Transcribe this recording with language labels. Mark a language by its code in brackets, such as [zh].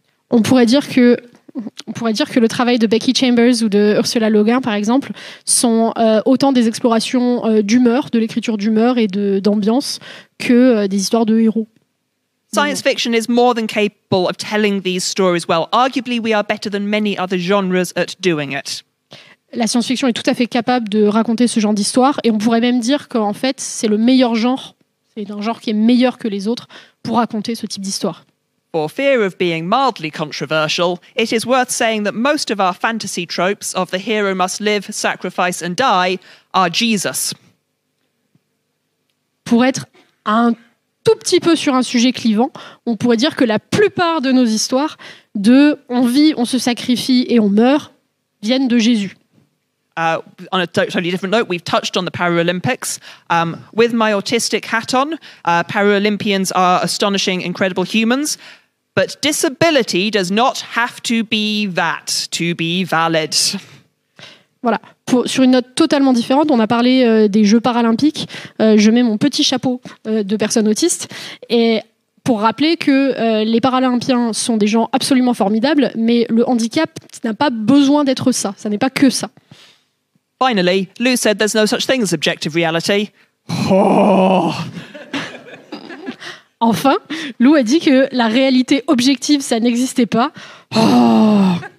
[fr] On pourrait dire que le travail de Becky Chambers ou de Ursula Le Guin, par exemple, sont autant des explorations d'humeur, de l'écriture d'humeur et d'ambiance que des histoires de héros. [en] Science fiction is more than capable of telling these stories well. Arguably, we are better than many other genres at doing it. [fr] La science-fiction est tout à fait capable de raconter ce genre d'histoire et on pourrait même dire qu'en fait, c'est le meilleur genre, c'est un genre qui est meilleur que les autres pour raconter ce type d'histoire. [en] For fear of being mildly controversial, it is worth saying that most of our fantasy tropes of the hero must live, sacrifice and die are Jesus. [fr] Pour être un tout petit peu sur un sujet clivant, on pourrait dire que la plupart de nos histoires de on vit, on se sacrifie et on meurt viennent de Jésus. [en] On a totally different note, we've touched on the Paralympics. With my autistic hat on, Paralympians are astonishing, incredible humans, but disability does not have to be that to be valid. [fr] Voilà. Sur une note totalement différente, on a parlé des Jeux paralympiques. Je mets mon petit chapeau de personne autiste et pour rappeler que les Paralympiens sont des gens absolument formidables, mais le handicap n'a pas besoin d'être ça. Ça n'est pas que ça. [en] Finally, Lou said there's no such thing as objective reality. Oh. [fr] Enfin, Lou a dit que la réalité objective, ça n'existait pas. Oh.